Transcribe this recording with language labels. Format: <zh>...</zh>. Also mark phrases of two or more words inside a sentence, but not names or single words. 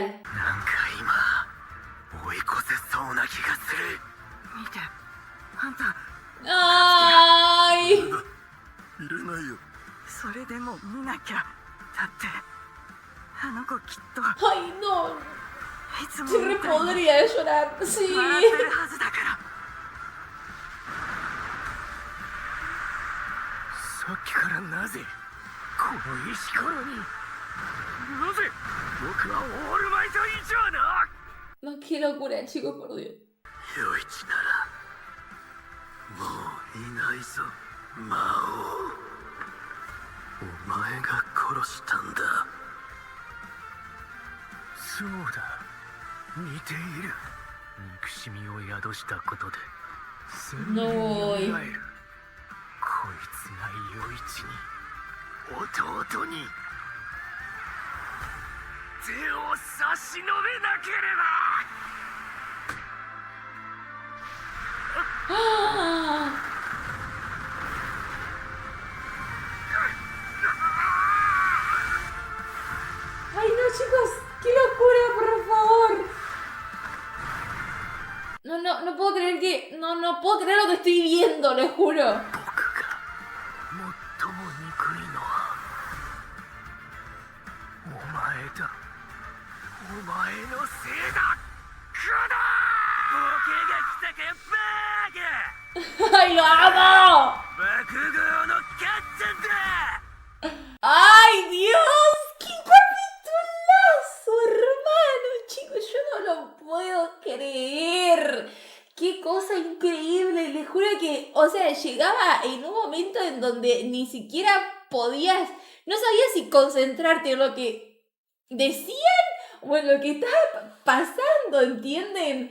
<ja>なんか今追い越せそうな気がする。見てあんた。</ja> <es>¡Ay!</es> <ja>いらないよ。それでも見なきゃ。だってあの子きっと</ja> <es>¡Ay, no!</es> <ja>いつも</ja> <es>Se</es> <ja>み</ja> <es>re</es> <ja>たいに</ja> <es>podría llorar. Sí.</es> <ja>笑ってるはずだから。さっきからなぜこの石ころに、なぜ僕はオールマイト以上の。</ja> <es>No, qué locura, chicos, por Dios.</es> <ja>余一ならもういないぞ魔王。お前が殺したんだ。そうだ、似ている。憎しみを宿したことで鮮明に蘇る。こいつが余一に、弟に手を差し伸べなければ。</ja> <es>¡Ah! ¡Ay, no, chicos! ¡Qué locura, por favor! No puedo creer que... No puedo creer lo que estoy viendo, les juro.</es> <ja>僕が最も憎いのはお前だ。お前のせいだ。クドボケが来たかバーガー。</ja> <es>¡Ay, lo amo!</es> <ja>爆豪のかっちゃんだ。</ja> <es>¡Ay, Dios! ¡Qué capitulazo, hermano! Chicos, yo no lo puedo creer. ¡Qué cosa increíble! Les juro que, o sea, llegaba en un momento en donde ni siquiera podías, no sabías si concentrarte en lo que decían o en lo que estaba pasando, ¿entienden?</es>